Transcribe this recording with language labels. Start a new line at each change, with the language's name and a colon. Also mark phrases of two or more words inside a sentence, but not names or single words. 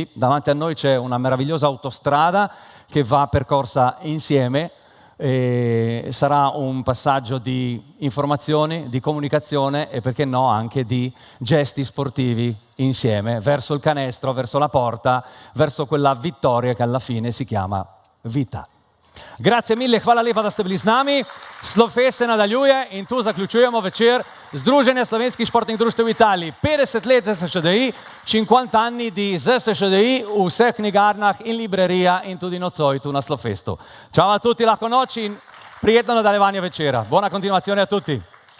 Italian: Davanti a noi c'è una meravigliosa autostrada che va percorsa insieme e sarà un passaggio di informazioni, di comunicazione e perché no anche di gesti sportivi insieme verso il canestro, verso la porta, verso quella vittoria che alla fine si chiama vita. Grazie mille,
Slovenian: hvala lepa, da ste bili z nami. Slofest se nadaljuje in tu zaključujemo večer Združenja slovenskih športnih društev v Italiji. 50 let ZSŠDI,
Italian: 50 anni di ZSŠDI
Slovenian: v vseh knjigarnah in librerijah in tudi nocoj tu na Slofestu.
Italian: Ciao a tutti,
Slovenian: lahko noč in prijetno nadaljevanje večera.
Italian: Buona continuazione a tutti.